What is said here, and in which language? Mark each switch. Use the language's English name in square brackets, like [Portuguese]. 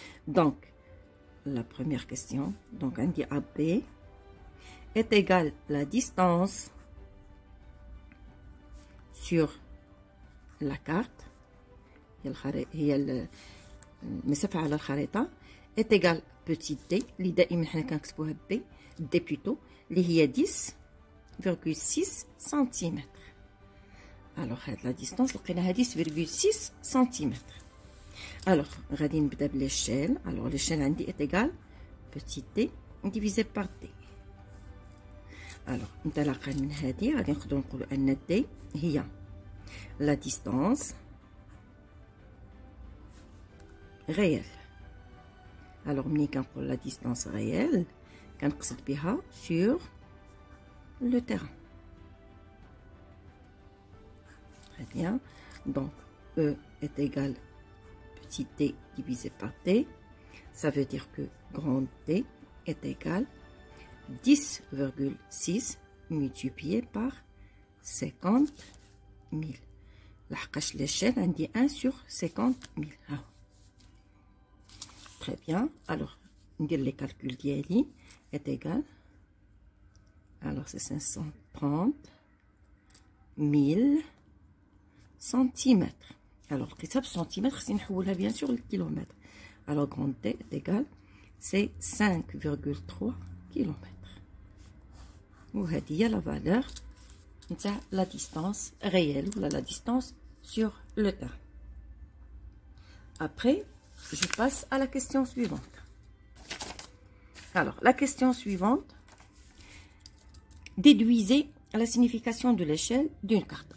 [French] Donc, la première question, donc on dit AB est égal la distance sur la carte [Arabic] هي المسافة على الخريطة [French] est égal petit d [Arabic] اللي دائما حنا كنكتبوها [French] b d plutôt اللي هي 10,6 cm. alors هاد la distance لقيناها 10,6 cm. [Arabic] alors غادي نبدا بليشيل. [French] alors l'échelle عندي est égal petit d divisé par d. [Arabic] alors انطلاقا من هذه غادي نقدروا نقولوا ان d هي la distance réelle. [French] alors [Arabic] ملي كنقول [French] la distance réelle [Arabic] كنقصد بها [French] sur le terrain. très bien. donc E est égal petit t divisé par t. ça veut dire que grand T est égal 10,6 multiplié par 50 000. لحقاش l'échelle عندي 1 sur 50 000. très bien. alors ندير les calculs ديالي est égal. alors c'est 530 000 centimètres. [Arabic] alors لقيتها بالسنتيمتر خصني نحولها bien sûr للكيلومتر. [French] alors grand T est égal c'est 5,3 km. [Arabic] وهذه هي [French] la valeur نتاع la distance réelle ou la distance sur le terrain. après je passe à la question suivante. alors la question suivante, déduisez la signification de l'échelle d'une carte.